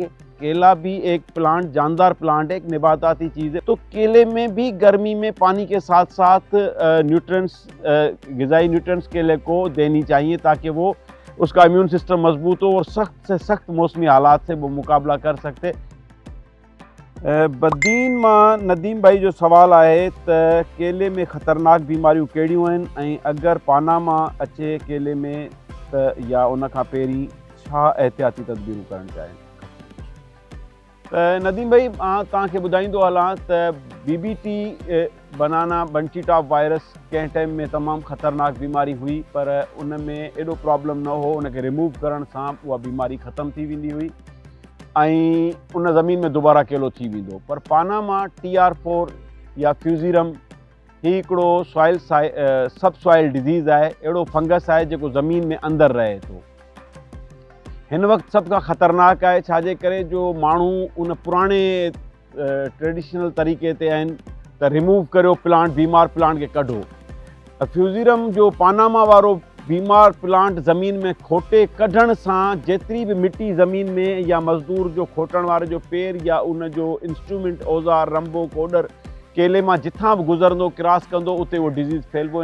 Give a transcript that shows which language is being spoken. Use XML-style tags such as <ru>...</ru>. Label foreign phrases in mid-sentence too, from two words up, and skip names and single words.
<hi>केला भी एक प्लांट, जानदार प्लांट है, एक नबाताती चीज़ है। तो केले में भी गर्मी में पानी के साथ साथ न्यूट्रिएंट्स, ग़िज़ाई न्यूट्रिएंट्स केले को देनी चाहिए ताकि वो उसका</hi> <en>immune system</en> <hi>मजबूत हो और सख्त से सख्त मौसमी हालात से वो मुकाबला कर सकते।</hi> <sd>बदीन मां नदीम भाई जो सवाल आहे त केले में ख़तरनाक बीमारियूं कहिड़ियूं आहिनि ऐं अगरि पानामा अचे केले में त या उन खां पहिरीं छा एहतियाती तदबीरूं करणु चाहिनि? त नदीम भाई मां तव्हांखे ॿुधाईंदो हलां त BBT</sd> <en>banana bunchy top virus</en> <sd>कंहिं टाइम में तमामु ख़तरनाक बीमारी हुई, पर उन में एॾो प्रॉब्लम न हो। उनखे रिमूव करण सां उहा बीमारी ख़तमु थी वेंदी हुई ऐं उन ज़मीन में दुबारा केलो थी वेंदो। पर पानामा TR4 या फ्यूज़िरम ही हिकिड़ो</sd> <en>sub soil disease</en> <sd>आहे, अहिड़ो फंगस आहे जेको ज़मीन में अंदरि रहे थो। हिन वक़्तु सभ खां ख़तरनाक आहे, छाजे करे जो माण्हू उन पुराणे ट्रेडिशनल तरीक़े ते आहिनि त रिमूव करियो प्लांट, बीमार प्लांट खे कढो। फ्यूज़िरम जो पानामा वारो बीमार प्लांट ज़मीन में खोटे कढण सां जेतिरी बि मिटी ज़मीन में या मज़दूर जो खोटण वारे जो पेर या उन जो इंस्ट्रूमेंट, औज़ार, रंबो, कोडर केले मां जिथां बि गुज़रंदो, क्रॉस कंदो, उते उहो डिज़ीज़ फैलिबो।</sd>